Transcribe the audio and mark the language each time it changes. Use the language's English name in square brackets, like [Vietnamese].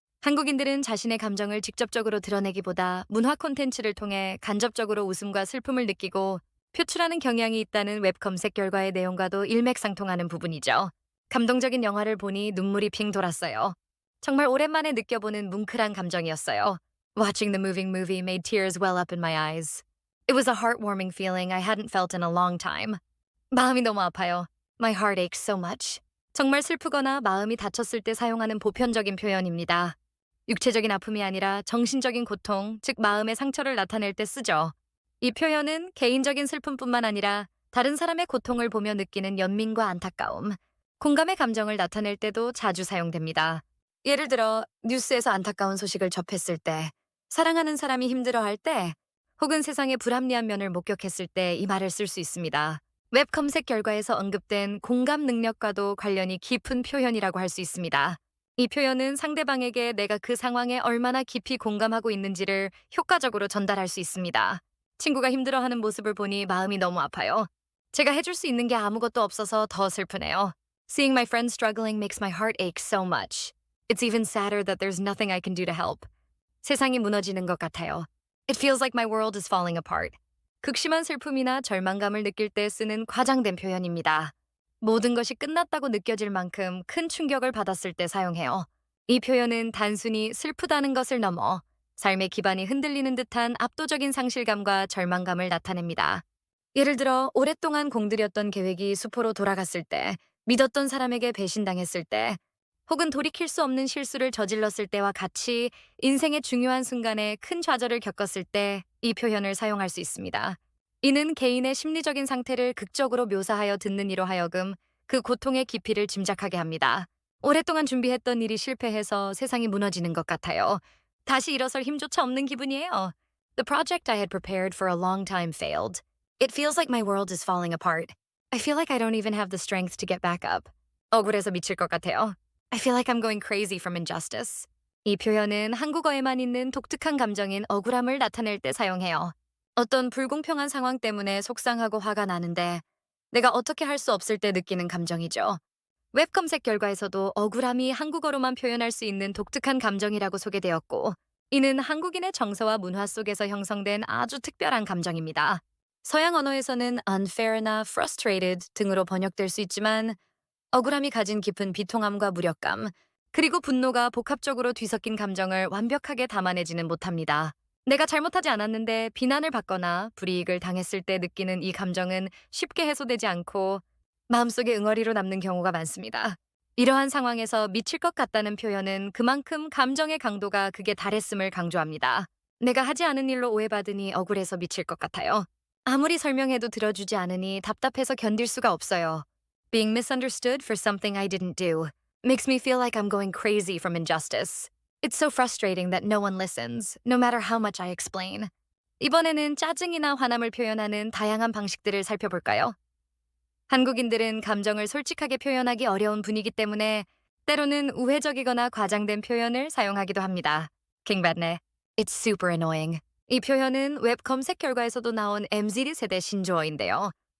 [Korean] 한국인들은 자신의 감정을 직접적으로 드러내기보다 문화 콘텐츠를 통해 간접적으로 웃음과 슬픔을 느끼고 표출하는 경향이 있다는 웹 검색 결과의 내용과도 일맥상통하는 부분이죠. 감동적인 영화를 보니 눈물이 핑 돌았어요. 정말 오랜만에 느껴보는 뭉클한 감정이었어요. [English] Watching the moving movie made tears well up in my eyes. It was a heartwarming feeling I hadn't felt in a long time. [Korean] 마음이 너무 아파요. [English] My heart aches so much. [Korean] 정말 슬프거나 마음이 다쳤을 때 사용하는 보편적인 표현입니다. 육체적인 아픔이 아니라 정신적인 고통, 즉 마음의 상처를 나타낼 때 쓰죠. 이 표현은 개인적인 슬픔뿐만 아니라 다른 사람의 고통을 보며 느끼는 연민과 안타까움, 공감의 감정을 나타낼 때도 자주 사용됩니다. 예를 들어 뉴스에서 안타까운 소식을 접했을 때, 사랑하는 사람이 힘들어할 때, 혹은 세상의 불합리한 면을 목격했을 때 이 말을 쓸 수 있습니다. 웹 검색 결과에서 언급된 공감 능력과도 관련이 깊은 표현이라고 할 수 있습니다. 이 표현은 상대방에게 내가 그 상황에 얼마나 깊이 공감하고 있는지를 효과적으로 전달할 수 있습니다. 친구가 힘들어하는 모습을 보니 마음이 너무 아파요. 제가 해줄 수 있는 게 아무것도 없어서 더 슬프네요. [English] Seeing my friend struggling makes my heart ache so much. It's even sadder that there's nothing I can do to help. [Korean] 세상이 무너지는 것 같아요. [English] It feels like my world is falling apart. [Korean] 극심한 슬픔이나 절망감을 느낄 때 쓰는 과장된 표현입니다. 모든 것이 끝났다고 느껴질 만큼 큰 충격을 받았을 때 사용해요. 이 표현은 단순히 슬프다는 것을 넘어 삶의 기반이 흔들리는 듯한 압도적인 상실감과 절망감을 나타냅니다. 예를 들어 오랫동안 공들였던 계획이 수포로 돌아갔을 때, 믿었던 사람에게 배신당했을 때, 혹은 돌이킬 수 없는 실수를 저질렀을 때와 같이 인생의 중요한 순간에 큰 좌절을 겪었을 때 이 표현을 사용할 수 있습니다. 이는 개인의 심리적인 상태를 극적으로 묘사하여 듣는 이로 하여금 그 고통의 깊이를 짐작하게 합니다. 오랫동안 준비했던 일이 실패해서 세상이 무너지는 것 같아요. 다시 일어설 힘조차 없는 기분이에요. [English] The project I had prepared for a long time failed. It feels like my world is falling apart. I feel like I don't even have the strength to get back up. [Korean] 억울해서 미칠 것 같아요. [English] I feel like I'm going crazy from injustice. [Korean] 이 표현은 한국어에만 있는 독특한 감정인 억울함을 나타낼 때 사용해요. 어떤 불공평한 상황 때문에 속상하고 화가 나는데 내가 어떻게 할 수 없을 때 느끼는 감정이죠. 웹 검색 결과에서도 억울함이 한국어로만 표현할 수 있는 독특한 감정이라고 소개되었고, 이는 한국인의 정서와 문화 속에서 형성된 아주 특별한 감정입니다. 서양 언어에서는 unfair나 frustrated 등으로 번역될 수 있지만, 억울함이 가진 깊은 비통함과 무력감, 그리고 분노가 복합적으로 뒤섞인 감정을 완벽하게 담아내지는 못합니다. 내가 잘못하지 않았는데 비난을 받거나 불이익을 당했을 때 느끼는 이 감정은 쉽게 해소되지 않고 마음속에 응어리로 남는 경우가 많습니다. 이러한 상황에서 미칠 것 같다는 표현은 그만큼 감정의 강도가 극에 달했음을 강조합니다. 내가 하지 않은 일로 오해받으니 억울해서 미칠 것 같아요. 아무리 설명해도 들어주지 않으니 답답해서 견딜 수가 없어요. [English] Being misunderstood for something I didn't do makes me feel like I'm going crazy from injustice. It's so frustrating that no one listens, no matter how much I explain. [Korean] 이번에는 짜증이나 화남을 표현하는 다양한 방식들을 살펴볼까요? 한국인들은 감정을 솔직하게 표현하기 어려운 분위기 때문에 때로는 우회적이거나 과장된 표현을 사용하기도 합니다. 킹받네. [English] It's super annoying. [Korean] 이 표현은 웹 검색 결과에서도 나온 MZ 세대 신조어인데요.